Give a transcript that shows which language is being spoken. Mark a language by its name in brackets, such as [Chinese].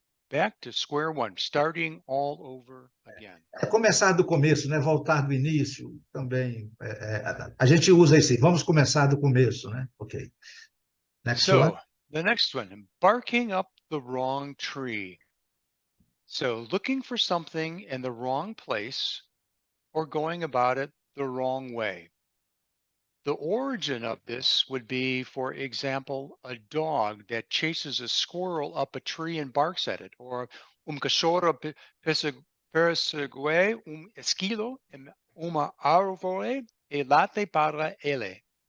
[English] Back to square one, starting all over again. [Portuguese] Começar do começo, né? Voltar do início também. A gente usa esse. Vamos começar do começo, né? [English] Ok. Next one. The next one, barking up the wrong tree. So looking for something in the wrong place or going about it the wrong way. The origin of this would be, for example, a dog that chases a squirrel up a tree and barks at it, or [Portuguese] cachorro pisa persegue esquilo em uma árvore e late para ele.